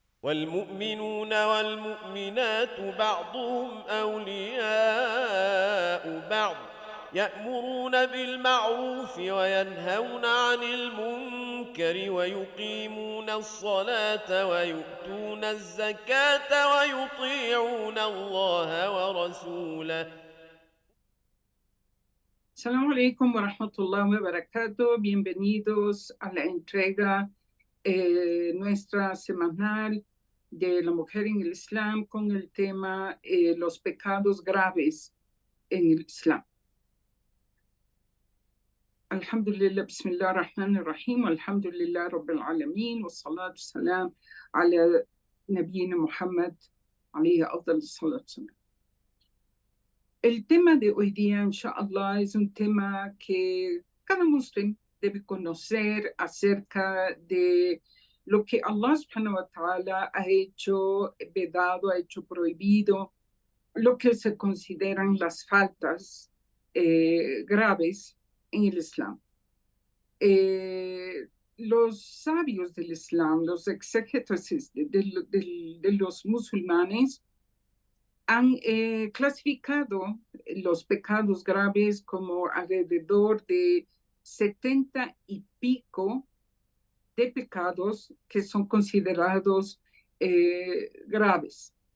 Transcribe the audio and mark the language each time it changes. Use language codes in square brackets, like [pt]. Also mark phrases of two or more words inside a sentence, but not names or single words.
[ar] والمؤمنون والمؤمنات بعضهم أولياء بعض يأمرون بالمعروف وينهون عن المنكر ويقيمون الصلاة ويؤتون الزكاة ويطيعون الله ورسوله. السلام عليكم ورحمة الله وبركاته. [es] Bienvenidos a la entrega nuestra semanal de la mujer en el Islam con el tema los pecados graves en el Islam. [ar] الحمد لله، بسم الله الرحمن الرحيم، الحمد لله رب العالمين، والصلاة السلام على نبينا محمد، عليه أفضل الصلاة السلام. [es] El tema de hoy día, inshallah, es un tema que cada muslim debe conocer acerca de lo que Allah [ar] سبحانه وتعالى [es] ha hecho vedado, ha hecho prohibido, lo que se consideran las faltas graves en el Islam. Los sabios del Islam, los exégetas de los musulmanes, han clasificado los pecados graves como alrededor de 70 y pico de pecados que son considerados graves.